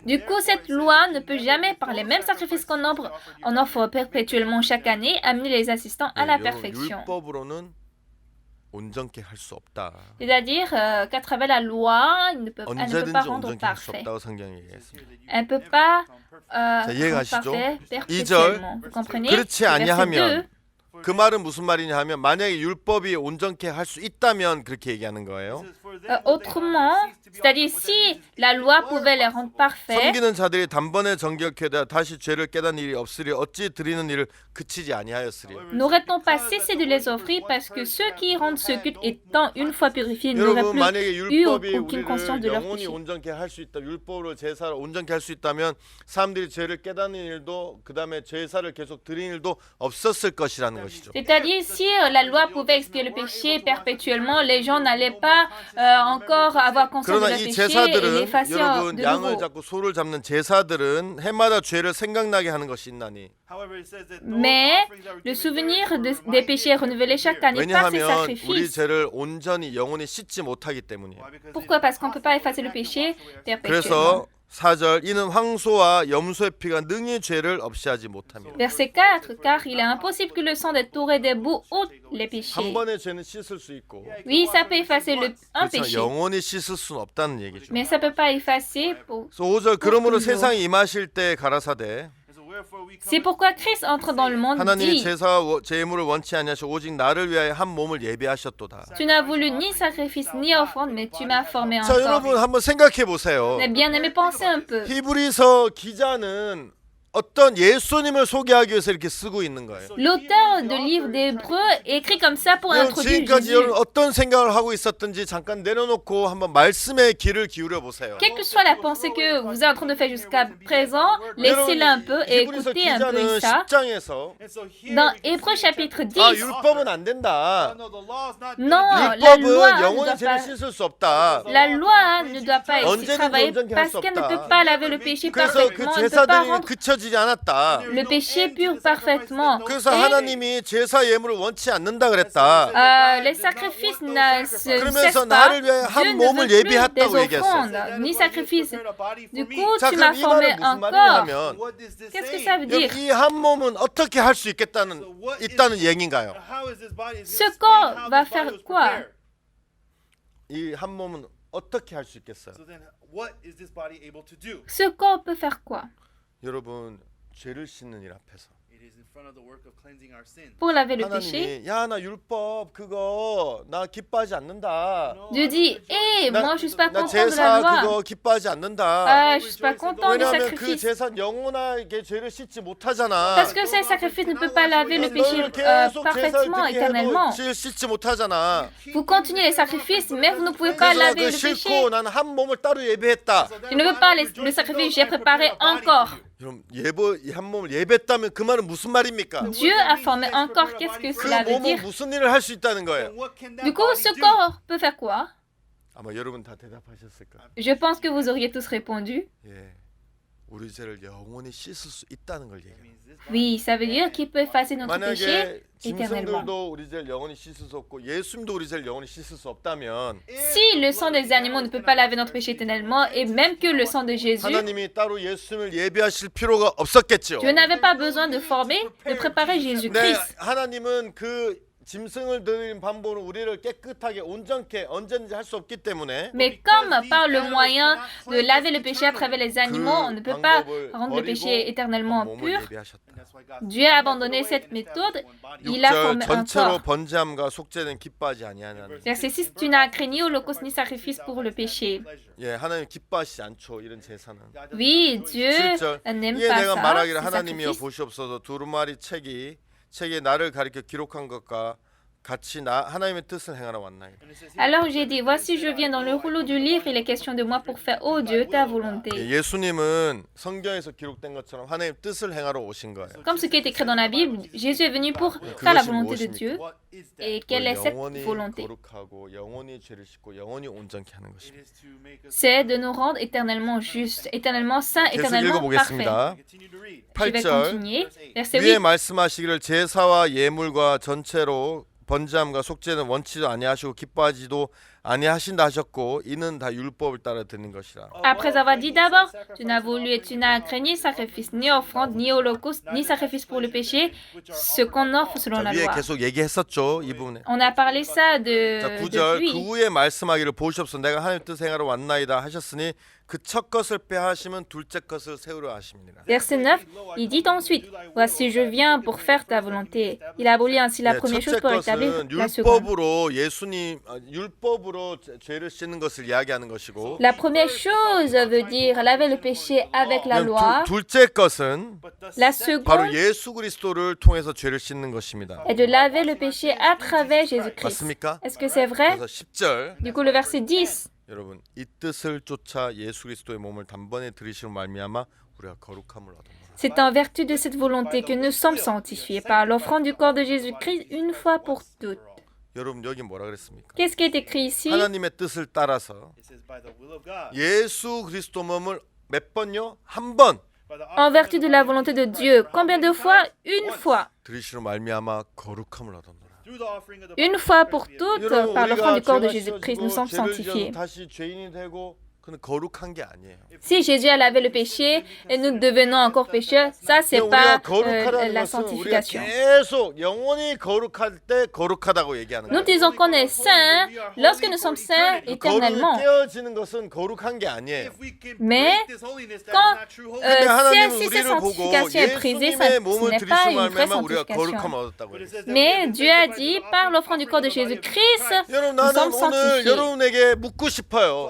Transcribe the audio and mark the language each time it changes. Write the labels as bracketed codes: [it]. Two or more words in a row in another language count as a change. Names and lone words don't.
[fr] Du coup, cette loi ne peut jamais, par les mêmes sacrifices qu'on offre perpétuellement chaque année, amener les assistants à la [ko] 예, [fr] perfection. [ko] 율법으로는 온전케 할 수 없다. [fr] C'est-à-dire qu'à travers la loi, elle ne peut pas [ko] 언제든지 [fr] rendre [ko] 온전케 할 수 [fr] parfait. [ko] 없다고 성경이 얘기했습니다. [fr] Elle ne peut pas [ko] 자, [fr] rendre [ko] 이해가시죠? [fr] parfait [ko] 2절 [fr] perpétuellement. Vous comprenez? [ko] 그렇지 [fr] Le verset [ko] 아니하면 [fr] 2, [ko] 그 말은 무슨 말이냐 하면 만약에 율법이 온전케 할 수 있다면 그렇게 얘기하는 거예요. [fr] autrement, c'est-à-dire si la loi pouvait les rendre parfaits, [ko] 섬기는 자들이 단번에 정결케 되어 다시 죄를 깨닫는 일이 없으리 어찌 드리는 일을 그치지 아니하였으리. [fr] n'aurait-on pas cessé de les offrir parce que ceux qui rendent ce culte étant une fois purifiés n'auraient [ko] 여러분 만약에 [fr] plus eu [ko] 율법이 [fr] aucune conscience de [ko] 우리를 [fr] leur [ko] 영원히 [fr] péché. [ko] 온전케 할 수 있다. 율법으로 제사를 온전케 할 수 있다면 사람들이 죄를 깨닫는 일도 그다음에 제사를 계속 드리는 일도 없었을 것이라는 것이죠. [fr] C'est-à-dire, si la loi pouvait expier le péché perpétuellement, les gens n'allaient pas encore avoir conscience de [ko] 그러나 [fr] leur [ko] 이 [fr] péché et [ko] 제사들은 [fr] l'effacer [ko] 여러분 [fr] de [ko] 양을 [fr] nouveau. [ko] 잡고 소를 잡는 제사들은 해마다 죄를 생각나게 하는 것이 있나니. [fr] Mais le souvenir des péchés est renouvelé chaque année par ces [ko] 왜냐하면 우리 [fr] sacrifices. [ko] 죄를 온전히 영원히 씻지 못하기 때문이에요. [fr] Pourquoi? Parce qu'on ne peut pas effacer le péché perpétuellement. [ko] 그래서 4절 이는 황소와 염소의 피가 능히 죄를 없이 하지 못합니다. [fr] Verset 4, car il est impossible que le sang des taureaux et des boucs ôte les [ko] 한 [fr] péchés. [ko] 번의 죄는 씻을 수 있고 [fr] Oui, ça peut effacer un [ko] 그렇죠. [fr] péché, [ko] 영원히 씻을 수는 없다는 얘기죠. [fr] mais ça ne peut pas effacer pour... [ko] 그래서 5절 그러므로 [fr] toujours. [ko] 세상에 임하실 때 가라사대 [fr] C'est pourquoi Christ entre dans le monde [ko] 하나님이 [fr] dit, [ko] 제사와 제물을 원치 아니하시고 오직 나를 위하여 한 몸을 예비하셨도다. [fr] tu n'as voulu ni sacrifice ni offrande, mais tu m'as formé un [ko] 자 [fr] corps. [ko] 여러분 한번 생각해 보세요. [fr] Mais bien aimé, pensez un peu. [ko] 히브리서 기자는 어떤 예수님을 소개하기 위해서 이렇게 쓰고 있는 거예요. [fr] L'auteur de livre d'Hébreu écrit comme ça pour [ko] 여러분 [fr] introduire [ko] 지금까지 [fr] Jésus. [ko] 여러분 어떤 생각을 하고 있었든지 잠깐 내려놓고 한번 말씀에 귀를 기울여 보세요. [fr] Quelle que soit la pensée que vous êtes en train de faire jusqu'à présent, laissez-la un peu et [ko] 히브리서 [fr] écoutez un peu [ko] 기자는 [fr] ça. [ko] 10장에서 [fr] Dans Hébreu chapitre 10, [ko] 아 율법은 안 된다. [fr] non, la loi [ko] 율법은 [fr] ne [ko] 영원히 [fr] doit [ko] 죄를 [fr] pas, [ko] 씻을 수 없다. [fr] la loi ne doit pas être [ko] 언제든지 [fr] travaillée [ko] 온전케 할 [fr] parce [ko] 수 [fr] qu'elle ne [ko] 없다. [fr] peut pas laver le péché [ko] 그래서 그 [fr] parfaitement, elle ne peut pas [ko] 제사들이 [fr] rendre [ko] 그쳐지지 않았다. [fr] le péché pur parfaitement. [ko] 그래서 [fr] Et, [ko] 하나님이 제사 예물을 원치 않는다 그랬다. [fr] les sacrifices ne se [ko] 그러면서 [fr] cessent pas. [ko] 나를 위해 한 [fr] Dieu ne [ko] 몸을 [fr] veut plus des [ko] 예비했다고 얘기했어. [fr] offrandes, ni sacrifices. Du coup, [ko] 자 [fr] tu m'as [ko] 그럼 이 [fr] formé [ko] 말은 [fr] un [ko] 무슨 [fr] corps. [ko] 말이냐면 [fr] Qu'est-ce que ça veut dire? [ko] 이 한 몸은 어떻게 할 수 있다는 얘기인가요? [fr] Ce corps va faire quoi? [ko] 이 한 몸은 어떻게 할 수 있겠어요? [fr] Ce corps peut faire quoi? [ko] 여러분 죄를 씻는 일 앞에서 [fr] Pour laver le péché. [ko] 하나님이 야 나 율법 그거 나 기뻐하지 않는다. [fr] Dieu dit, hé, moi je suis pas [ko] 나 [fr] content de la [ko] 제사 [fr] loi. [ko] 그거 기뻐하지 않는다. [fr] Je suis pas content des [ko] 왜냐하면 그 [fr] sacrifices. [ko] 제사 영원하게 죄를 씻지 못하잖아. [fr] Parce que ces sacrifices ne peuvent pas laver le péché [ko] 너는 계속 제사를 [fr] parfaitement, [ko] 드리게 [fr] éternellement. [ko] 해도 죄를 씻지 못하잖아. [fr] Vous continuez les sacrifices, mais vous ne pouvez pas [ko] 그래서 [fr] laver [ko] 그 [fr] le péché. [ko] 싫고 나는 한 몸을 따로 예배했다. [fr] Je ne veux pas le sacrifice, j'ai préparé un corps. [ko] 여러분 한 몸을 예배했다면 그 말은 무슨 말입니까? [fr] Dieu a formé un corps, qu'est-ce que [ko] 그 [fr] cela veut [ko] 몸은 [fr] dire? [ko] 무슨 일을 할 수 있다는 거예요? [fr] Du coup, ce corps peut faire quoi? [ko] 아마 여러분 다 대답하셨을 거예요. [fr] Je pense que vous auriez tous répondu. [ko] 예, 우리 죄를 영원히 씻을 수 있다는 걸 얘기해요. [fr] Oui, ça veut dire qu'il peut effacer notre péché [ko] 만약에 [fr] éternellement. [ko] 짐승들도 우리 죄를 영원히 씻을 수 없고 예수님도 우리 죄를 영원히 씻을 수 없다면 [fr] Si le sang des animaux ne peut pas laver notre péché éternellement, et même que le sang de Jésus, [ko] 하나님이 따로 예수님을 예비하실 필요가 없었겠죠. [fr] Dieu n'avait pas besoin de former, de préparer [ko] 네, [fr] Jésus-Christ. [ko] 하나님은 그 짐승을 드린 방법으로 우리를 깨끗하게 온전케 언제든지 할 수 없기 때문에 [fr] Mais comme par le moyen de laver le péché à travers les animaux, on ne peut pas rendre le péché éternellement [ko] 몸을 [fr] pur, [ko] 예비하셨다. [fr] Dieu a abandonné cette méthode, il a [ko] 6절 [fr] formé un [ko] 전체로 [fr] corps. [ko] 번제함과 속죄는 기뻐하지 아니하냐는. [fr] Verset 6, tu n'as craint ni holocauste ni sacrifice pour le péché. [ko] 예, 하나님 기뻐하시지 않죠. 이런 제사는. [fr] Oui, Dieu [ko] 7절 [fr] n'aime [ko] 이에 [fr] pas [ko] 내가 [fr] ça, [ko] 말하기를 [fr] ces [ko] 하나님이여 [fr] sacrifices. [ko] 보시옵소서 두루마리 책에 나를 가리켜 기록한 것과 같이 하나님의 뜻을 행하러 왔나이다. [fr] Alors j'ai dit, voici je viens dans le rouleau du livre, il est question de moi pour faire, ô Dieu, ta volonté. [ko] 예수님은 성경에서 기록된 것처럼 하나님의 뜻을 행하러 오신 거예요. [fr] Comme ce qui est écrit dans la Bible, Jésus est venu pour faire la volonté de Dieu. Et quelle est cette [ko] 영원히 [fr] volonté? [ko] 거룩하고 영원히 죄를 씻고 영원히 온전케 하는 것입니다. [fr] C'est de nous rendre éternellement justes, éternellement saints, [ko] 계속 [fr] éternellement parfaits. [ko] 읽어보겠습니다. [fr] Je vais [ko] 8절 [fr] continuer. Verset [ko] 위에 [fr] 8. [ko] 말씀하시기를 제사와 예물과 전체로 번제함과 속죄는 원치도 아니하시고 기뻐하지도 아니하신다 하셨고 이는 다 율법을 따라 드는 것이라. [fr] Après avoir dit d'abord, tu n'as voulu et tu n'as craint ni sacrifice, ni offrande, ni holocauste, ni sacrifice pour le péché, ce qu'on offre selon [ko] 자, [fr] la [ko] 위에 [fr] loi. [ko] 계속 얘기했었죠. 이 부분에. [fr] On a parlé ça [ko] 자, 9절 [fr] depuis. [ko] 그 후에 말씀하기를 보시옵소서 내가 하나님 뜻 행하러 왔나이다 하셨으니 그 첫 것을 빼하시면 둘째 것을 세우려 하심이니라. [fr] Verset 9, il dit ensuite, voici je viens pour faire ta volonté. Il abolit ainsi la [ko] 네, [fr] première chose [ko] 첫째 [fr] pour établir [ko] 것은 [fr] la seconde. [ko] 율법으로 죄를 씻는 것을 이야기하는 것이고 [fr] La première chose veut dire laver le péché avec la loi. [ko] 둘째 것은 [fr] La [ko] 바로 [fr] seconde [ko] 예수 그리스도를 통해서 죄를 씻는 것입니다. [fr] est de laver le péché à travers Jésus-Christ. [ko] 맞습니까? [fr] Est-ce que c'est vrai? [ko] 그래서 10절 [fr] Du coup, le verset 10. [ko] 여러분 이 뜻을 쫓아 예수 그리스도의 몸을 단번에 들이심으로 말미암아 우리가 거룩함을 얻었노라. [fr] C'est en vertu de cette volonté que nous sommes sanctifiés par l'offrande du corps de Jésus-Christ une fois pour toutes. [ko] 여러분 여기 뭐라 그랬습니까? [fr] Qu'est-ce qui est écrit ici? [ko] 하나님의 뜻을 따라서 예수 그리스도 몸을 몇 번요? 한 번 [fr] En vertu de la volonté de Dieu. Combien de fois? Une fois. [ko] 들이심으로 말미암아 거룩함을 얻었노라. [fr] Une fois pour toutes, [ko] 여러분 [fr] par l'offrande du corps de [ko] 죄가 [fr] Jésus-Christ, nous [ko] 씻어지고 [fr] sommes [ko] 죄를 [fr] sanctifiés. [ko] 지어서 다시 죄인이 되고 그는 거룩한 게 아니에요. [fr] Si Jésus a lavé le péché et nous devenons encore pécheurs, ça c'est [ko] 우리가 [fr] pas [ko] 거룩하다는 [fr] la [ko] 것은 우리가 [fr] sanctification. [ko] 계속 영원히 거룩할 때 거룩하다고 얘기하는 [fr] Nous [ko] 거예요. [fr] disons qu'on est saint lorsque nous sommes saints [ko] 거룩이 [fr] éternellement. [ko] 깨어지는 것은 거룩한 게 아니에요. [fr] Mais quand [ko] 하나님은 [fr] si cette [ko] 우리를 보고 [fr] sanctification est brisée, ça, [ko] 예수님의 [fr] ce [ko] 몸을 [fr] n'est pas [ko] 들이심으로 [fr] une vraie [ko] 말미암아 우리가 [fr] sanctification. [ko] 거룩함을 얻었다고 그래요. [fr] Mais Dieu a dit, par l'offrande du corps de Jésus-Christ, [ko] 여러분 [fr] nous [ko] 나는 [fr] sommes [ko] 오늘 [fr] sanctifiés. [ko] 여러분에게 묻고 싶어요.